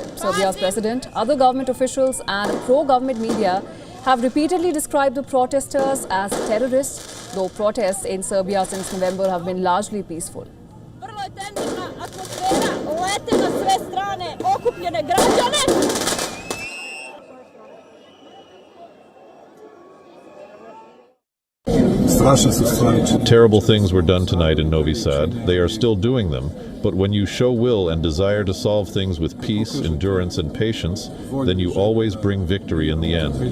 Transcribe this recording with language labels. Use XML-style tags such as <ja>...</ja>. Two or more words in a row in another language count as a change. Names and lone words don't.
<en>Serbia's president, other government officials and pro-government media have repeatedly described the protesters as terrorists, though protests in Serbia since November have been largely peaceful.</en> <sr>Vrlo je tenziona atmosfera, lete na sve strane okupljene građane.</sr> <en>Terrible things were done tonight in Novi Sad. They are still doing them, but when you show will and desire to solve things with peace, endurance, and patience, then you always bring victory in the end.</en>